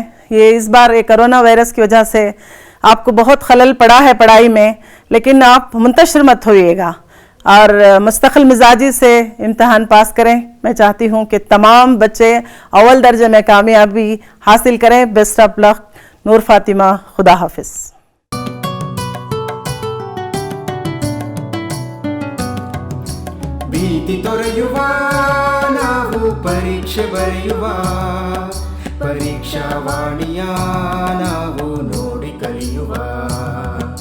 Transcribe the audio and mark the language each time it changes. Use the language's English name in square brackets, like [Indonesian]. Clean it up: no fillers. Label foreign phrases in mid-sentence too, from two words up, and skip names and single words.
[Urdu] یہ اس بار ایک کورونا وائرس کی وجہ سے آپ کو بہت خلل پڑا ہے پڑھائی میں، لیکن آپ منتشر مت ہوئیے گا اور مستقل مزاجی سے امتحان پاس کریں. میں چاہتی ہوں کہ تمام بچے اوّل درجے میں کامیابی حاصل کریں. [English] best of luck. [Urdu] نور فاطمہ، خدا حافظ. [Kannada] ಭೀತಿ ತೊರೆಯುವ ನಾವು ಪರೀಕ್ಷೆ ಬರೆಯುವ ಪರೀಕ್ಷಾವಾಣಿಯ ನಾವು ನೋಡಿ ಕಲಿಯುವ